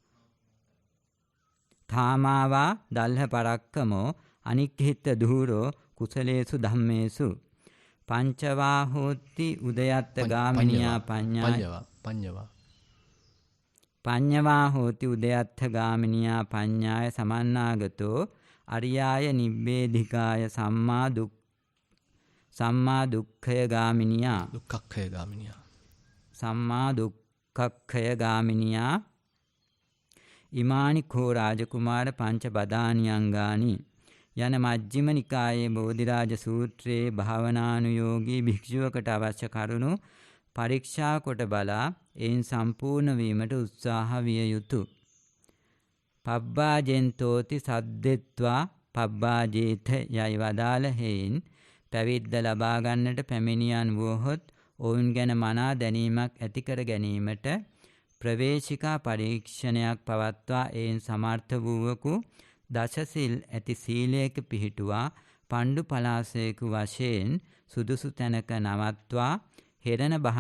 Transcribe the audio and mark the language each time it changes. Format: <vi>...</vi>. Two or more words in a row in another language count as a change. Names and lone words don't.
<pi>ථාමාවා දල්හ පරක්කමෝ අනික්ඛිත්ත දූරෝ කුසලේසු ධම්මේසු පංචවා හෝති උදයත්ත ගාමිනියා පඤ්ඤවා හෝති උදයත්ත ගාමිනියා පඤ්ඤාය සමන්නාගතෝ අරියාය නිබ්බේධිකාය සම්මා දුක්ඛය ගාමිනියා සම්මා දුක්ඛය ගාමිනියා ඉමානි කෝ රාජකුමාර පංච බදානියංගානි</pi> <si>යන මජ්ක්‍ධිම නිකායේ බෝධිරාජ සූත්‍රයේ භාවනානුයෝගී භික්ෂුවකට අවශ්‍ය කරුණු පරීක්ෂා කොට බලා එයින් සම්පූර්ණ වීමට උත්සාහ විය යුතුය.</si> <pi>පබ්බාජෙන්තෝති සද්දෙත්වා පබ්බාජේත</pi> <si>යයි වදාළ හේයින් පැවිද්ද ලබා ගන්නට පැමිණියන් වුවහොත් ඔවුන් ගැන මනා දැනීමක් ඇති කර ගැනීමට ප්‍රවේශිකා පරීක්ෂණයක් පවත්වා එයින් සමර්ථ වූවකු දසසිල් ඇති සීලයක පිහිටුවා පණ්ඩු පලාසයකු වශයෙන් සුදුසු තැනක නවත්වා හෙරණ</si>